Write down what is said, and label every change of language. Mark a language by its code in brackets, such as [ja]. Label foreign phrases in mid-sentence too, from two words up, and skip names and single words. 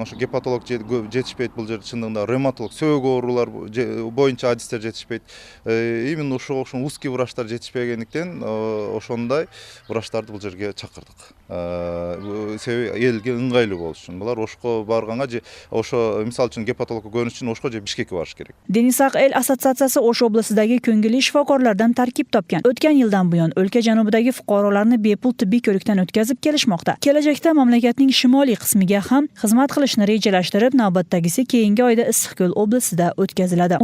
[ky] Ошо гепатолог жетишпейт бул жерде, чындыгында ревматолог, сөөгү оорулар боюнча адистер жетишпейт. Именно ошого узкий врачтар жетишпегендиктен ошондой врачтарды бул жерге чакырдык. Себеби элге ыңгайлуу болуш үчүн. Булар Ошко барганга же ошо мисалы үчүн гепатологко көрүнүш үчүн Ошко же Бишкекке барыш керек. [uz] Denisaq el assotsiatsiyasi Osh областidagi ko'ngilli shifokorlardan tarkib topgan. O'tgan yildan buyon o'lka janubidagi fuqarolarni bepul tibbiy ko'rikdan o'tkazib kelishmoqda. Kelajakda mamlakatning shimoliy qismiga ham xizmat qilishni rejalashtirib, navbatdagisi keyingi oyda Issiqko'l oblastida o'tkaziladi.